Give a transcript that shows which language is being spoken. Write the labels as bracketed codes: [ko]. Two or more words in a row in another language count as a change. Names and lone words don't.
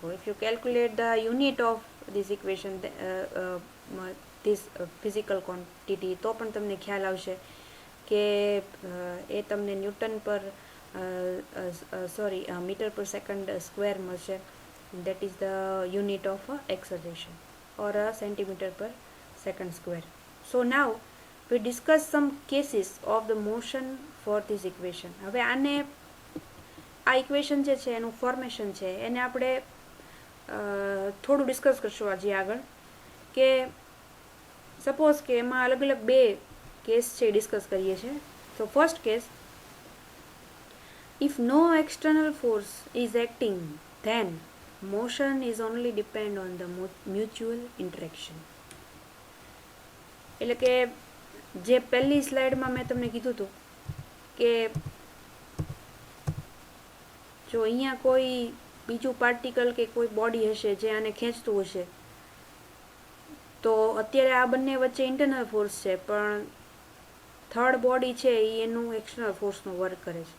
[en] if you calculate the unit of this equation, this physical quantity, [gu] તો પણ તમને ખ્યાલ આવશે કે એ તમને [en] newton per meter per second square મળશે. that is the unit of acceleration or centimeter per second square. so now we discuss some cases of the motion for this equation. [gu] હવે આને આ ઇક્વેશન જે છે એનું ફોર્મેશન છે એને આપણે થોડું ડિસ્કસ કરશું આજે આગળ, કે સપોઝ કે એમાં અલગ અલગ બે કેસ છે ડિસ્કસ કરીએ છીએ. તો [en] first case, if no external force is acting, then motion is only depend on the mutual interaction. [gu] એટલે કે જે પહેલી સ્લાઇડમાં મેં તમને કીધું હતું કે જો અહીંયા કોઈ બીજું પાર્ટિકલ કે કોઈ બોડી હશે જે આને ખેંચતું હશે, તો અત્યારે આ બંને વચ્ચે [en] internal force [gu] છે પણ [en] third body [gu] છે એ એનું [en] external force's work [gu] કરે છે.